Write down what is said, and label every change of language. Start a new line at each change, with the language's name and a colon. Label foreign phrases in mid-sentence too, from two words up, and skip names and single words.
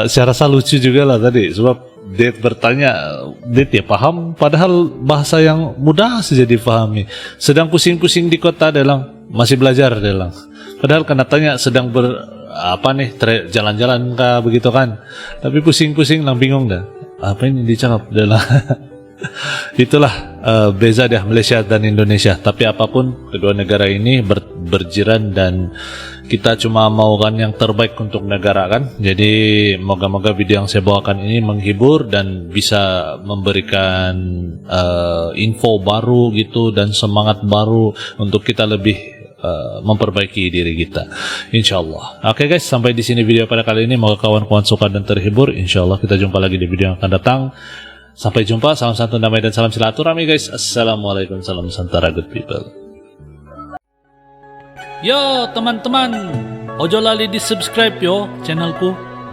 Malay: Saya rasa lucu juga lah tadi, sebab dia bertanya, dia paham, padahal bahasa yang mudah saja dipahami. Sedang pusing-pusing di kota, dia bilang masih belajar, dia bilang. Padahal kena tanya sedang jalan-jalan kah begitu kan, tapi pusing-pusing lang, bingung dah apa ini dicakap dia bilang. Itulah beza dah Malaysia dan Indonesia. Tapi apapun, kedua negara ini berjiran dan kita cuma maukan yang terbaik untuk negara kan.
Indonesian: Jadi moga-moga video yang saya bawakan ini menghibur dan bisa memberikan info baru gitu dan semangat baru untuk kita lebih memperbaiki diri kita, insyaallah.
Malay: Oke guys, sampai di sini video pada kali ini. Moga kawan-kawan suka dan terhibur. Insyaallah kita jumpa lagi di video yang akan datang. Sampai jumpa, salam santun, damai dan salam silaturahmi guys. Assalamualaikum, salam Nusantara,
English: good people.
Javanese: Yo teman-teman, ojo lali di subscribe yo channelku.